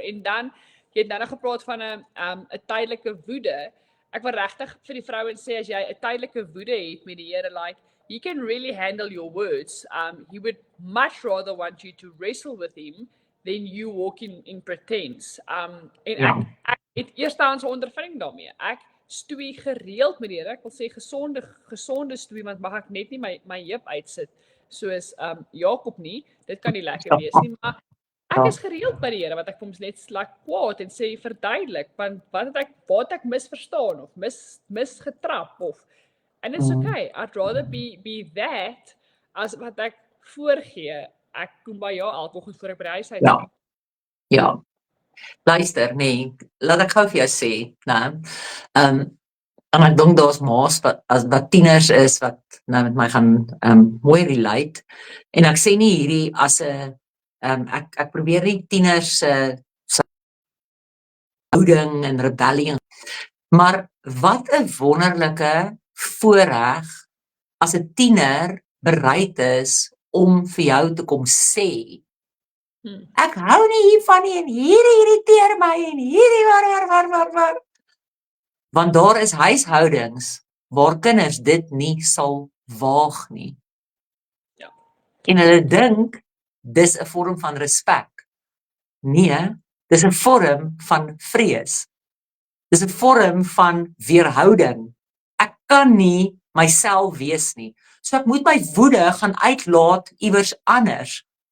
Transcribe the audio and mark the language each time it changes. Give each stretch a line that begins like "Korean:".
Afrikaans: En dan, jy het nou gepraat van 'n tydelike woede. Ek wil regtig vir die vrouens sê as jy 'n tydelike woede het met die Here,
English: like he can really handle your words. He would much rather want you to wrestle with him then you walk in pretense.
Afrikaans: En Ja. ek het eerstehands 'n ondervinding daarmee. Ek stoei gereeld met die Here. Ek wil sê gesonde stoei, want mag ek net nie my heup uitsit soos Jakob nie. Dit kan nie lekker wees nie, maar ek is gereeld by die Here wat ek vir hom net kwaad en sê verduidelik, want wat het ek misverstaan of misgetrap of
English: and it's okay. I'd rather be that as
Afrikaans: wat ek voorgee. Ek kom by jou alkohol voor ek by die huis uit. Ja. Ja. Luister, nee, laat ek gou vir jou sê, né? En ek dink daar's ma's wat tieners is wat nou met my gaan mooi relate. En ek sê nie hierdie as 'n ek probeer nie tieners se houding en rebellie, maar wat 'n wonderlike voorreg as 'n tiener bereid is om vir jou te kom sê, ek hou nie hiervan nie en hierdie irriteer my en hierdie waar. Want daar is huishoudings waar kinders dit nie sal waag nie. Ja. En hulle dink dis 'n vorm van respek. Nee, dis 'n vorm van vrees. Dis 'n vorm van weerhouding. Ek kan nie myself wees nie. So ek moet my woede gaan uitlaat iewers anders.